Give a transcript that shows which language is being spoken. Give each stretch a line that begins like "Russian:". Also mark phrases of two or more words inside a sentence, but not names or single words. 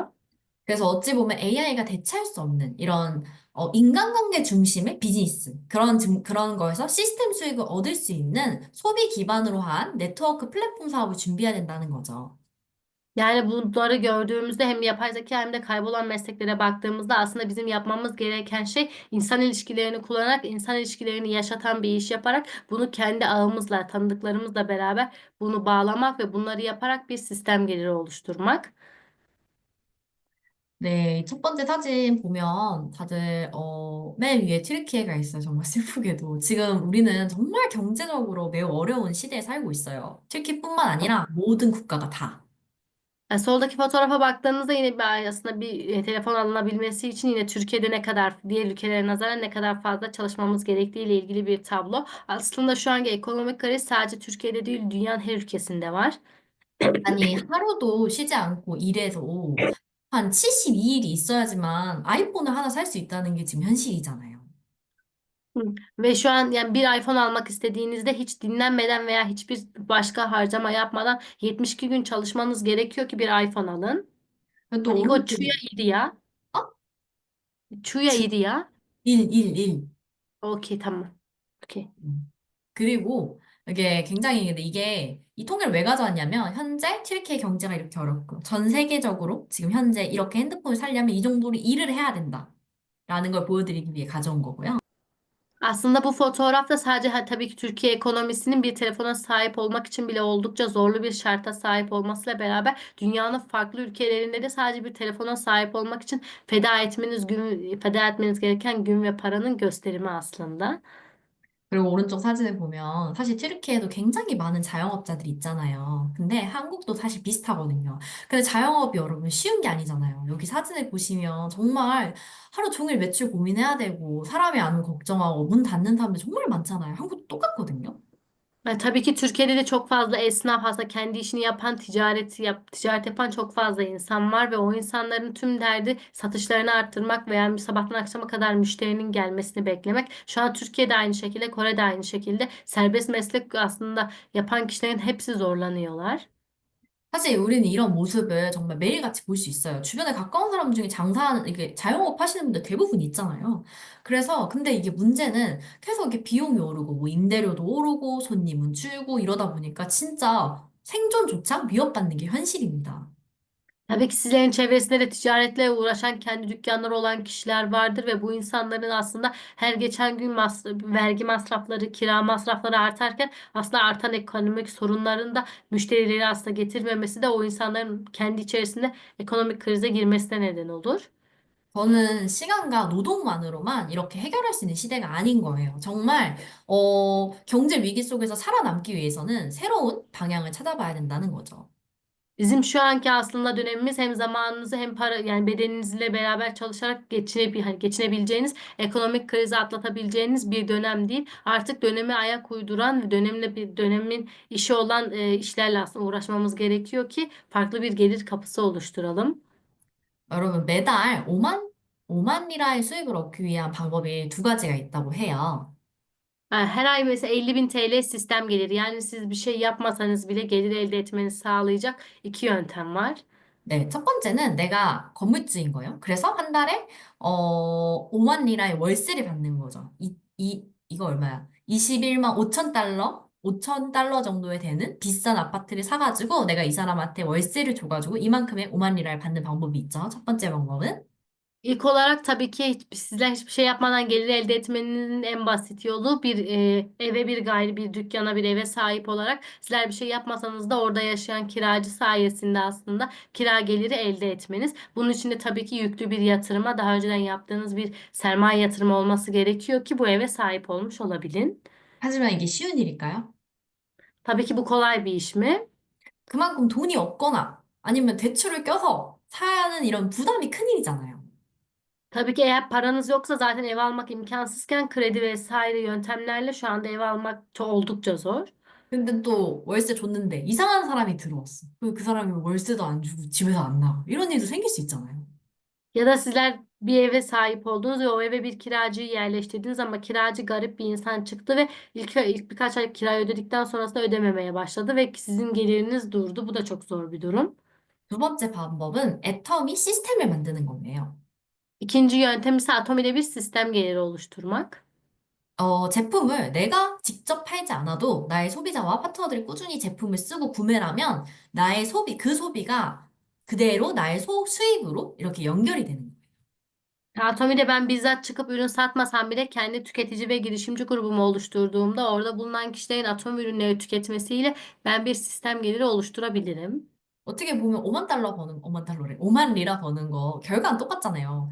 Korean: 그래서 어찌 보면 AI가 대체할 수 없는 이런 인간관계 중심의 비즈니스 그런 거에서 시스템 수익을 얻을 수 있는 소비 기반으로 한 네트워크 플랫폼 사업을 준비해야 된다는 거죠.
Turkish: Yani bunları gördüğümüzde hem yapay zeka hem de kaybolan mesleklere baktığımızda aslında bizim yapmamız gereken şey insan ilişkilerini kullanarak, insan ilişkilerini yaşatan bir iş yaparak bunu kendi ağımızla, tanıdıklarımızla beraber bunu bağlamak ve bunları yaparak bir sistem geliri oluşturmak.
Korean: 네, 첫 번째 사진 보면 다들, 맨 위에 튀르키예가 있어요. 정말 슬프게도. 지금 u리는 정말 경제적으로 매우 어려운 시대에 살고 있어요. 튀르키뿐만 아니라 모든 국가가 다.
Turkish: Soldaki fotoğrafa baktığınızda yine aslında bir telefon alınabilmesi için yine Türkiye'de ne kadar diğer ülkelere nazaran ne kadar fazla çalışmamız gerektiği ile ilgili bir tablo. Aslında şu anki ekonomik kriz sadece Türkiye'de değil dünyanın her ülkesinde var.
Korean: 아니, 하루도 쉬지 않고 일해서 한 72일이 있어야지만 아이폰을 하나 살 수 있다는 게 지금 현실이잖아요. Hı.
Turkish: Ve şu an yani bir iPhone almak istediğinizde hiç dinlenmeden veya hiçbir başka harcama yapmadan 72 gün çalışmanız gerekiyor ki bir iPhone alın.
Korean: 또 이거 주야 오른쪽, 일이야? 어? 주야 주, 일이야? 1. 오케이, tamam. 오케이. 그리고 이게 굉장히 근데 이게 이 통계를 왜 가져왔냐면 현재 튀르키예 경제가 이렇게 öyle 전 seke적으로 지금 현재 이렇게 핸드폰을 살려면 이 정도로 일을 해야 된다라는 걸 보여드리기 위해 가져온 거고요.
Turkish: Aslında bu fotoğrafta sadece tabii ki Türkiye ekonomisinin bir telefona sahip olmak için bile oldukça zorlu bir şarta sahip olmasıyla beraber dünyanın farklı ülkelerinde de sadece bir telefona sahip olmak için feda etmeniz gereken gün ve paranın gösterimi aslında.
Korean: 그리고 오른쪽 사진을 보면 사실 튀르키예도 굉장히 많은 자영업자들이 있잖아요. 근데 한국도 사실 비슷하거든요. 근데 자영업이 여러분 쉬운 게 아니잖아요. 여기 사진을 보시면 정말 하루 종일 매출 고민해야 되고 사람이 안 오면 걱정하고 문 닫는 사람들 정말 많잖아요. 한국도 똑같거든요.
Turkish: Tabii ki Türkiye'de de çok fazla esnaf aslında kendi işini yapan ticaret yapan çok fazla insan var ve o insanların tüm derdi satışlarını arttırmak veya sabahtan akşama kadar müşterinin gelmesini beklemek. Şu an Türkiye'de aynı şekilde, Kore'de aynı şekilde serbest meslek aslında yapan kişilerin hepsi zorlanıyorlar.
Korean: 사실 우리는 이런 모습을 정말 매일같이 볼 수 있어요. 주변에 가까운 사람 중에 장사하는, 이게 자영업 하시는 분들 대부분 있잖아요. 그래서, 근데 이게 문제는 계속 이렇게 bi용이 오르고, 뭐 임대료도 오르고, 손님은 줄고 이러다 보니까 진짜 생존조차 위협받는 게 현실입니다.
Turkish: Tabii ki sizlerin çevresinde de ticaretle uğraşan kendi dükkanları olan kişiler vardır ve bu insanların aslında her geçen gün vergi masrafları, kira masrafları artarken aslında artan ekonomik sorunların da müşterileri aslında getirmemesi de o insanların kendi içerisinde ekonomik krize girmesine neden olur.
Korean: 저는 시간과 노동만으로만 이렇게 해결할 수 있는 시대가 아닌 거예요. 정말, 경제 위기 속에서 살아남기 위해서는 새로운 방향을 찾아봐야 된다는 거죠.
Turkish: Bizim şu anki aslında dönemimiz hem zamanınızı hem para yani bedeninizle beraber çalışarak hani geçinebileceğiniz, ekonomik krizi atlatabileceğiniz bir dönem değil. Artık döneme ayak uyduran ve dönemin işi olan işlerle aslında uğraşmamız gerekiyor ki farklı bir gelir kapısı oluşturalım.
Korean: 여러분, 매달 5만 리라의 수익을 얻기 위한 방법이 두 가지가 있다고 해요.
Turkish: Her ay mesela 50 bin TL sistem gelir. Yani siz bir şey yapmasanız bile gelir elde etmenizi sağlayacak iki yöntem var.
Korean: 네, 첫 번째는 내가 건물주인 거예요. 그래서 한 달에, 5만 리라의 월세를 받는 거죠. 이거 얼마야? 21만 5천 달러? 5천 달러 정도에 되는 비싼 아파트를 사가지고 내가 이 사람한테 월세를 줘가지고 이만큼의 5만 리라를 받는 방법이 있죠. 첫 번째 방법은.
Turkish: İlk olarak tabii ki sizler hiçbir şey yapmadan gelir elde etmenin en basit yolu bir eve bir dükkana bir eve sahip olarak sizler bir şey yapmasanız da orada yaşayan kiracı sayesinde aslında kira geliri elde etmeniz. Bunun için de tabii ki yüklü bir yatırıma daha önceden yaptığınız bir sermaye yatırımı olması gerekiyor ki bu eve sahip olmuş olabilin.
Korean: 하지만 이게 쉬운 일일까요?
Turkish: Tabii ki bu kolay bir iş mi?
Korean: 그만큼 돈이 없거나 아니면 대출을 껴서 사야 하는 이런 부담이 큰 일이잖아요.
Turkish: Tabii ki eğer paranız yoksa zaten ev almak imkansızken kredi vesaire yöntemlerle şu anda ev almak oldukça zor.
Korean: 근데 또 월세 줬는데 이상한 사람이 들어왔어. 그 사람이 월세도 안 주고 집에서 안 나가. 이런 일도 생길 수 있잖아요.
Turkish: Ya da sizler bir eve sahip oldunuz ve o eve bir kiracıyı yerleştirdiniz ama kiracı garip bir insan çıktı ve ilk birkaç ay kirayı ödedikten sonrasında ödememeye başladı ve sizin geliriniz durdu. Bu da çok zor bir durum.
Korean: 두 번째 방법은 애터미 시스템을 만드는 거예요.
Turkish: İkinci yöntem ise atomide bir sistem geliri oluşturmak.
Korean: 제품을 내가 직접 팔지 않아도 나의 소비자와 파트너들이 꾸준히 제품을 쓰고 구매를 하면 나의 그 소비가 그대로 나의 수입으로 이렇게 연결이 되는 거예요.
Turkish: Atomi'de ben bizzat çıkıp ürün satmasam bile kendi tüketici ve girişimci grubumu oluşturduğumda orada bulunan kişilerin Atomi ürünleri tüketmesiyle ben bir sistem geliri oluşturabilirim.
Korean: 어떻게 보면 5만 달러 버는, 5만 달러래. 5만 리라 버는 거 결과는 똑같잖아요.